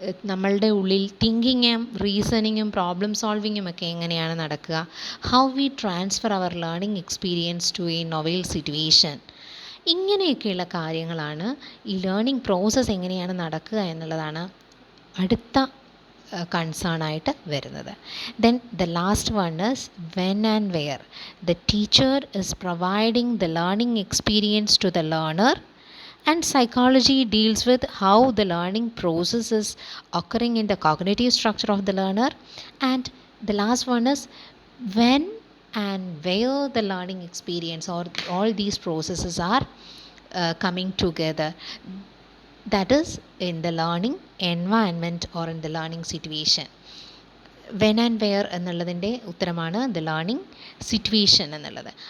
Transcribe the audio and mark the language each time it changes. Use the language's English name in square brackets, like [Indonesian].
[Malayalam] നമ്മളുടെ ഉള്ളിൽ തിങ്കിങ്ങും റീസണിങ്ങും പ്രോബ്ലം സോൾവിങ്ങും ഒക്കെ എങ്ങനെയാണ് നടക്കുക, [English] how we transfer our learning experience to a novel situation, [Malayalam] ഇങ്ങനെയൊക്കെയുള്ള കാര്യങ്ങളാണ് ഈ ലേണിംഗ് പ്രോസസ്സ് എങ്ങനെയാണ് നടക്കുക എന്നുള്ളതാണ് അടുത്ത കൺസേൺ ആയിട്ട് വരുന്നത്. [English] Then the last one is when and where. The teacher is providing the learning experience to the learner, and psychology deals with how the learning process is occurring in the cognitive structure of the learner. And the last one is when and where the learning experience or all these processes are coming together, that is in the learning environment or in the learning situation. [Malayalam] When and wear എന്നുള്ളതിൻ്റെ ഉത്തരമാണ് the learning situation എന്നുള്ളത്.